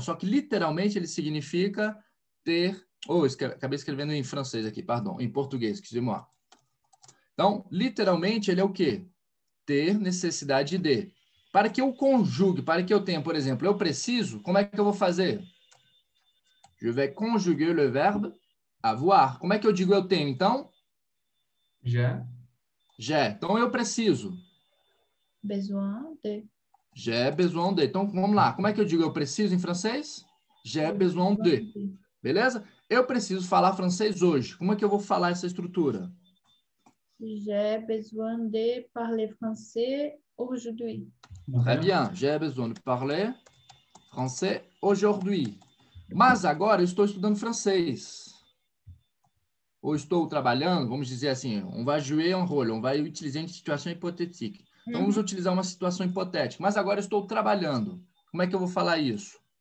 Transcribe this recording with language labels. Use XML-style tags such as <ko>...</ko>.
<pt>Só que, literalmente, ele significa ter... acabei escrevendo em francês aqui, pardon, em português, excusez-moi. Então, literalmente, ele é o quê? ter necessidade de. Para que eu conjugue, para que eu tenha, por exemplo, eu preciso, como é que eu vou fazer?</pt> <fr>Je vais conjuguer le verbe avoir.</fr> <pt>Como é que eu digo eu tenho, então?</pt> <fr>J'ai.</fr> <pt>J'ai. Então, eu preciso.</pt> <fr>Besoin de. J'ai besoin de.</fr> <pt>Então, vamos lá. Como é que eu digo eu preciso em francês?</pt> <fr>J'ai besoin de.</fr> <pt>Beleza? Eu preciso falar francês hoje. Como é que eu vou falar essa estrutura?</pt> <fr>J'ai besoin de parler français aujourd'hui. Très bien. J'ai besoin de parler français aujourd'hui.</fr> <pt>Mas agora eu estou estudando francês. Ou estou trabalhando, vamos dizer assim,</pt> <fr>on va jouer un rôle,</fr> <pt>on vai utilizar uma situação hipotética. Então, vamos utilizar uma situação hipotética. Mas agora eu estou trabalhando. Como é que eu vou falar isso?</pt>